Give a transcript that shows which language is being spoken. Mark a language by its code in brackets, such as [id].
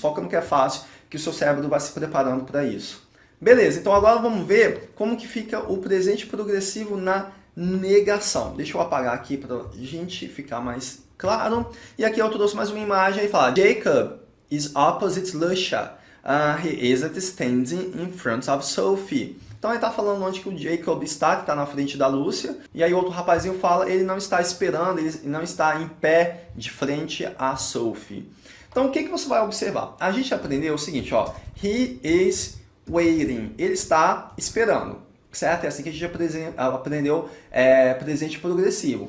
[pt] Foca no que é fácil, que o seu cérebro vai se preparando para isso. Beleza, então agora vamos ver como que fica o presente progressivo na negação. Deixa eu apagar aqui para a gente ficar mais claro. E aqui eu trouxe mais uma imagem e fala: [en] Jacob is opposite Lucia. He isn't standing in front of Sophie. [pt] Então ele está falando onde que o Jacob está, que está na frente da Lúcia. E aí outro rapazinho fala, ele não está esperando, ele não está em pé de frente a Sophie. Então o que você vai observar? A gente aprendeu o seguinte, ó. [en] He is waiting. [pt] Ele está esperando. Certo? É assim que a gente aprendeu presente progressivo.